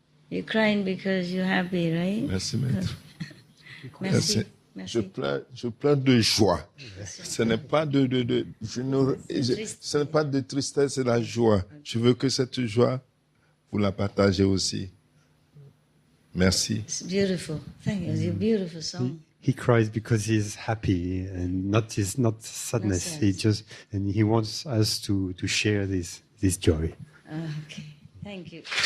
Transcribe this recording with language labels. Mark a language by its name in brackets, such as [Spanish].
[English] You're crying because you're happy, right? [French] Merci, maître. Merci. Je pleure de joie. Ce n'est pas ce n'est pas de tristesse, c'est la joie. Je veux que cette joie, vous la partagez aussi. Merci. [English] It's beautiful. Thank you. It's a beautiful song. He cries because he's happy and not sadness. Not He sad. just and he wants us to share this joy. Okay. Thank you.